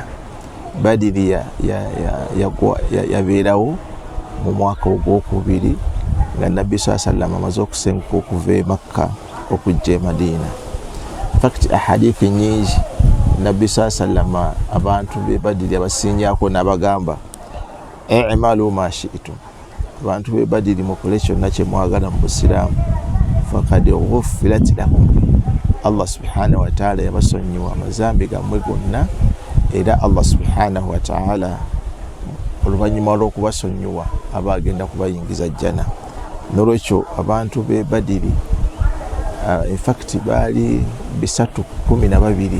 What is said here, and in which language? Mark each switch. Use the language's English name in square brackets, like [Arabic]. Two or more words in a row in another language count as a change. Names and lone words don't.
[Ganda] Badiri yabeerawo mu mwaka ogwokubiri nga nabbi sallallahu amaze okusenguka okuva e Makka okujja e Madina. [English] In fact [Ganda] ahadithi nyingi nabbi sallallahu abantu be Badiri abasinjako n'abagamba [Arabic] اعملوا ما شئتم, [Ganda] abantu be Badiri mukole kyonna kye mwagala mu busiraamu, [Arabic] فقد غفرت لكم, الله سبحانه وتعالى [Ganda] yabasonyiwa amazambi gammwe gonna, era [Arabic] الله سبحانه وتعالى [Ganda] oluvannyuma lw'okubasonyiwa aba agenda kubayingiza jjana. N'olwekyo abantu be Badiri [English] in fact [Ganda] baali 312.